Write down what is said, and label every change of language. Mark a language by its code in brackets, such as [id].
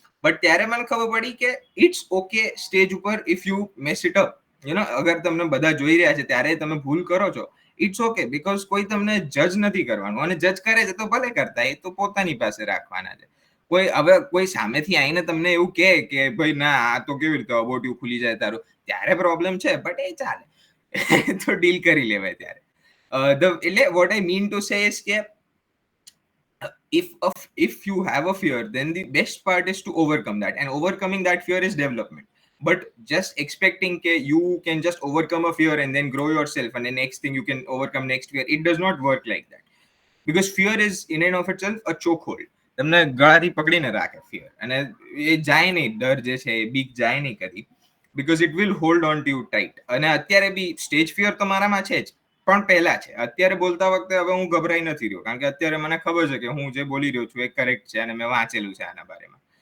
[gu] But ત્યારે મને ખબર પડી કે [en] it's okay stage ઉપર if you mess it up, [gu] અગર તમને બધા જોઈ રહ્યા છે ત્યારે તમે ભૂલ કરો છો, [en] it's okay, because [gu] કોઈ તમને જજ નથી કરવાનું, અને જજ કરે છે તો ભલે કરતા, એ તો પોતાની પાસે રાખવાના છે. કોઈ સામેથી આવીને તમને એવું કહે કે ભાઈ ના આ તો કેવી રીતે અબોટિયું ખુલી જાય તારું, ત્યારે પ્રોબ્લેમ છે, બટ એ ચાલે. તો ડીલ કરી લેવાય ત્યારે. એટલે [en] What I mean to say is કે if you have a fear, then the best part is to overcome that, and overcoming that fear is development. But just expecting that you can just overcome a fear and then grow yourself, and the next thing you can overcome next fear, it does not work like that. Because fear is in and of itself a chokehold. [gu] તમને ગળાથી પકડીને રાખે fear, અને એ જાય નહીં, ડર જે છે એ બીક જાય નહીં કદી, [en] because it will hold on to you tight. [gu] અને અત્યારે બી સ્ટેજ ફિયર તો મારામાં છે જ, પણ પહેલા છે. અત્યારે બોલતા વખતે હવે હું ગભરાઈ નથી રહ્યો, કારણ કે અત્યારે મને ખબર છે કે હું જે બોલી રહ્યો છું એ કરેક્ટ છે, અને મેં વાંચેલું છે આના બારેમાં.